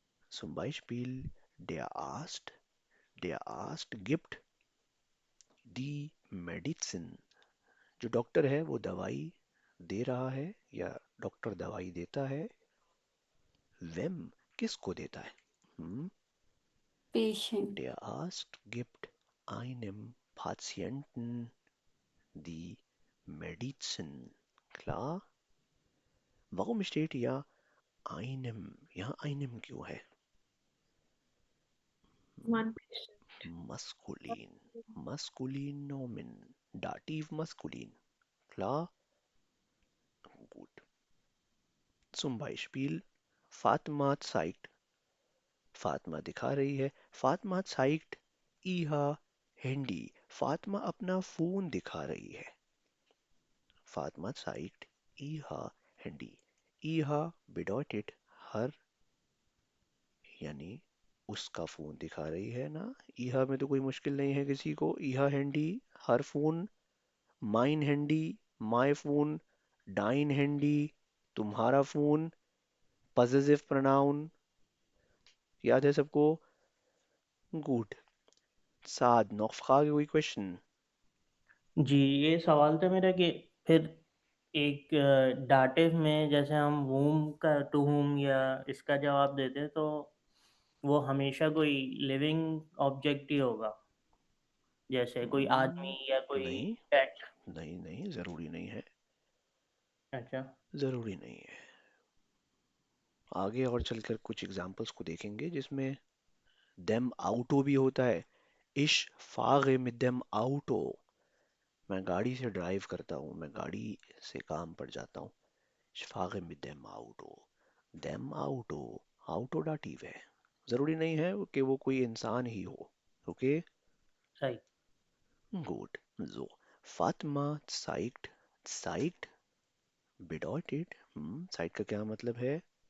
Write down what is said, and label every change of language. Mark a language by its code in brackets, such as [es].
[de] Zum Beispiel, der Arzt gibt die Medizin. [hi] जो doctor है वो दवाई दे रहा है या डॉक्टर दवाई देता है. Wem, किसको देता है? [en] Patient. [de] Der Arzt gibt einem Patienten die Medizin. Klar? Warum steht hier einem? [hi] Ja, einem क्यों है? [de] Maskulin. Maskulin Nomen. Dativ maskulin. Klar? Gut. Zum Beispiel, Fatima zeigt. [hi] Fatima दिखा रही है. [de] फातिमा zeigt ihr Handy. [hi] Fatima अपना फोन दिखा रही है. [de] फातिमा zeigt ihr Handy. ihr bedeutet [hi] हर, यानी उसका फोन दिखा रही है ना. ihr में तो कोई मुश्किल नहीं है किसी को. ihr Handy हर phone. [de] mein Handy my फोन. dein Handy [hi] तुम्हारा फोन. possessive pronoun याद है सबको. गुड. साद [de] noch Frage [hi] कोई क्वेश्चन. जी, ये सवाल था मेरा कि फिर एक डाटिव में जैसे हम whom का to whom या इसका जवाब देते हैं तो वो हमेशा कोई लिविंग ऑब्जेक्ट ही होगा, जैसे कोई आदमी या कोई नहीं पेट. नहीं नहीं, जरूरी नहीं है. अच्छा. जरूरी नहीं है. आगे और चलकर कुछ एग्जांपल्स को देखेंगे जिसमें dem auto भी होता है. [de] ich fahre mit dem Auto. [hi] मैं गाड़ी से ड्राइव करता हूँ, मैं गाड़ी से काम पर जाता हूँ. [de] ich fahre mit dem Auto. dem Auto auto dative है. [hi] जरूरी नहीं है कि वो कोई इंसान ही हो. ओके. सही. [de] Gut. So. Fatma zeigt bedeutet, [hi] zeigt का क्या मतलब है?